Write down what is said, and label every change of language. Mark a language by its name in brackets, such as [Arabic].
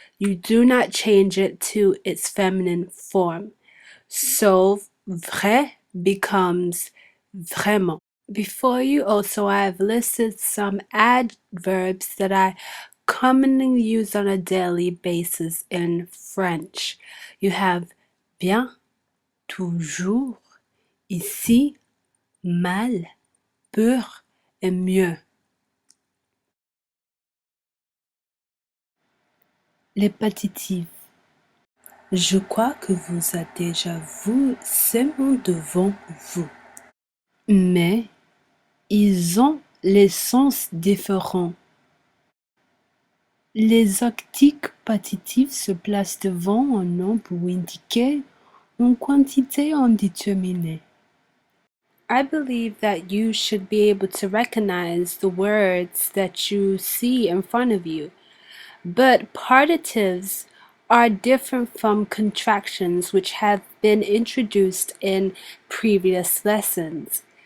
[English] You do not change it to its feminine form. So vrai becomes vraiment. Before you also, I have listed some adverbs that I commonly use on a daily basis in French. You have bien, toujours, ici, mal, pour et mieux. [French] Les partitifs. Je crois que vous avez déjà vu ces mots devant vous. Mais ils ont les sens différents. Les articles partitifs se placent devant un nom pour indiquer une quantité indéterminée. [English] I believe that you should be able to recognize the words that you see in front of you. But partitives are different from contractions which have been introduced in previous lessons.